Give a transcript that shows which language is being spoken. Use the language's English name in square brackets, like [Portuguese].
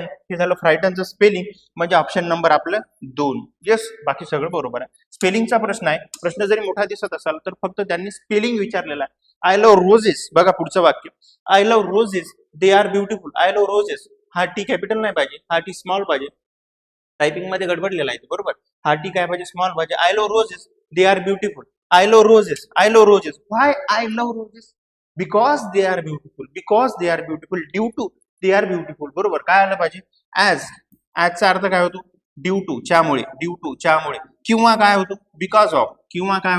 [Marathi] हे झालं फ्रायटनचं स्पेलिंग म्हणजे ऑप्शन नंबर आपलं 2 येस बाकी सगळं बरोबर आहे स्पेलिंगचा प्रश्न आहे प्रश्न जरी मोठा दिसत असाल तर फक्त त्यांनी स्पेलिंग विचारलेला आहे आय लव्ह रोजेस बघा पुढचं वाक्य [English] I love roses they are beautiful [Marathi] I love roses हा टी कॅपिटल नाही पाहिजे हा टी स्मॉल पाहिजे टायपिंग मध्ये गडबडलेला आहे बरोबर हा टी काय पाहिजे स्मॉल पाहिजे I love roses दे are beautiful [English] I love roses. Why I love roses? Because they are beautiful. Due to they are beautiful. [Marathi] बरोबर काय आलं पाहिजे चा अर्थ काय होतो [English] due to [Marathi] च्यामुळे किंवा काय होतो [English] because of [Marathi] किंवा